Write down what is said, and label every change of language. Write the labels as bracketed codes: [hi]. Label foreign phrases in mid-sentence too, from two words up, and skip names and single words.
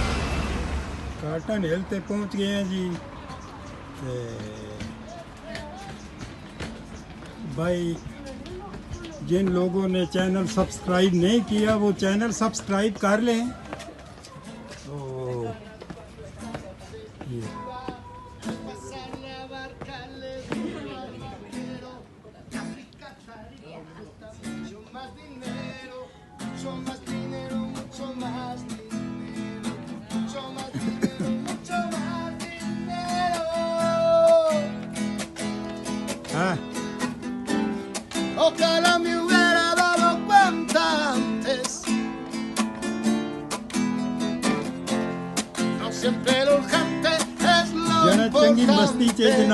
[hi] काटन हिल पे पहुँच गए हैं जी। भाई जिन लोगों ने [en] channel subscribe [hi] नहीं किया वो [en] channel subscribe [hi] कर लें। तो ये [es] Mucho más dinero, mucho más dinero, mucho más dinero, mucho más dinero. [hi] हाँ [es] Ojalá me hubiera dado cuenta antes. No siempre lo urgente es lo जरा चंगी मस्ती चे importante.